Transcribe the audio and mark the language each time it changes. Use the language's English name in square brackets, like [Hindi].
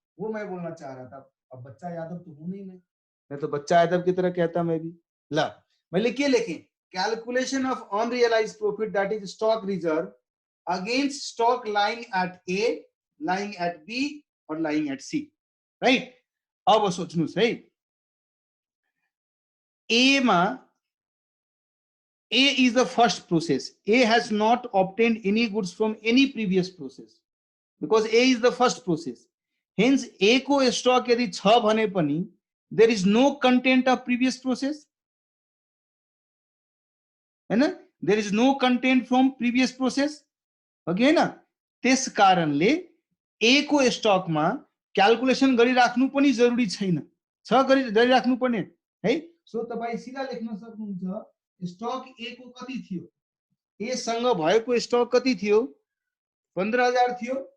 [Hindi] वो मैं बोलना चाह रहा था। अब बच्चा यादव तो हूं नहीं मैं तो बच्चा यादव की तरह कहता मैं भी। ला मैं लिखिए, लेकिन [English] Calculation of unrealized profit that is stock reserve against stock lying at A, lying at B और lying at C, right. [Nepali] अब सोच्नुहोस् है, ए मा [English] A is the first process. A has not obtained any goods from any previous process because A is the first process. Hence, A [Nepali] को stock यदि छ भने पनि [English] there is no content of previous process, [Nepali] है ना? [English] There is no content from previous process, [Nepali] हो कि हैन? त्यस कारणले A को स्टकमा क्याल्कुलेसन गरिराख्नु पनि जरुरी छैन, छ गरिराख्नु पर्ने है। सो तपाई सिधा लेख्न सक्नुहुन्छ स्टक ए को कति थियो, ए सँग भएको स्टक कति थियो, 15,000 थियो।